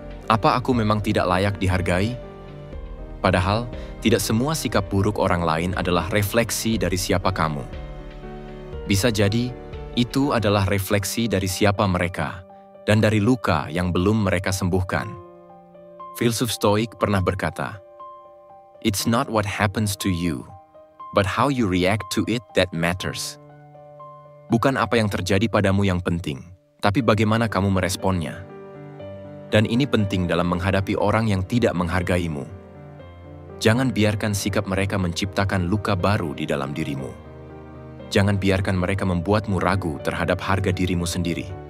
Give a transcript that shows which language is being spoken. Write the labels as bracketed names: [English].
[Indonesian] Apa aku memang tidak layak dihargai? Padahal, tidak semua sikap buruk orang lain adalah refleksi dari siapa kamu. Bisa jadi, itu adalah refleksi dari siapa mereka, dan dari luka yang belum mereka sembuhkan. Filsuf Stoik pernah berkata, [English] "It's not what happens to you, but how you react to it that matters." [Indonesian] Bukan apa yang terjadi padamu yang penting, tapi bagaimana kamu meresponnya. Dan ini penting dalam menghadapi orang yang tidak menghargaimu. Jangan biarkan sikap mereka menciptakan luka baru di dalam dirimu. Jangan biarkan mereka membuatmu ragu terhadap harga dirimu sendiri.